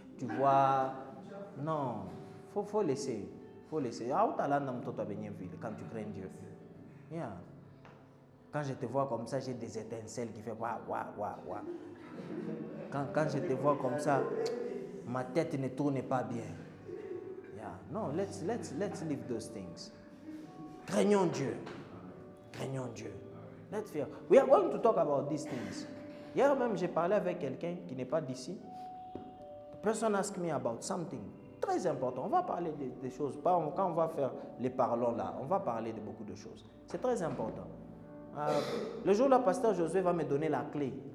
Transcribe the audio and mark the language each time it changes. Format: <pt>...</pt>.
<fr>Tu vois, non, faut laisser. Faut laisser. Quand tu crains Dieu. Yeah. Quand je te vois comme ça, j'ai des étincelles qui font waouh, waouh, waouh, waouh. Quand je te vois comme ça, ma tête ne tourne pas bien. Yeah.</fr> <en>No, let's leave those things.</en> <fr>Craignons Dieu. Craignons Dieu.</fr> <en>Let's fear. We are going to talk about these things.</en> <fr>Hier même, j'ai parlé avec quelqu'un qui n'est pas d'ici.</fr> <en>The person asked me about something</en> <fr>très important. On va parler des choses. Quand on va faire les parlons là, on va parler de beaucoup de choses. C'est très important. Le jour là, pasteur Josué va me donner la clé.</fr>